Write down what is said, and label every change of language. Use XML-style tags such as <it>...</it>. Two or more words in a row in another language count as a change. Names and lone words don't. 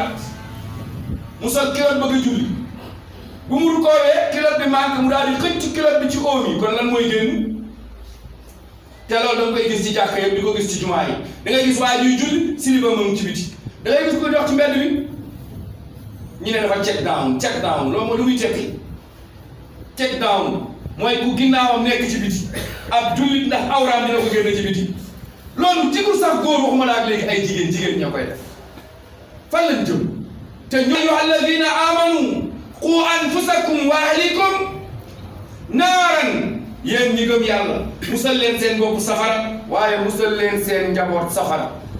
<wo>at mu sol kilot bëgg a julli bu mu rukoowee kilot bi manqué mu daal di xëcc kilot bi ci oom yi kon lan mooy génn te loolu da nga koy gis ci jàkka yëpp di ko gis ci jumaa yi da ngay gis waa juy julli siliba moom ci biti da ngay gis ko dox ci mbedd bi ñu ne dafa</wo> <en>check down</en> <wo>loolu mooy lu muy tekki</wo> <en>check down</en> <wo>mooy ku ginnaawam nekk ci biti ab jullit ndax awraam dina ko génne ci biti loolu jigul sax góor waxuma la ak léegi ay jigéen ñoo koy def fan lañ jëm te ñu</wo> <ar>أيها الذين آمنوا قوا أنفسكم وأهليكم نارا</ar> <wo>yéen ñi gëm yàlla musal leen seen bopp safara waaye musal leen seen njaboot safara</wo>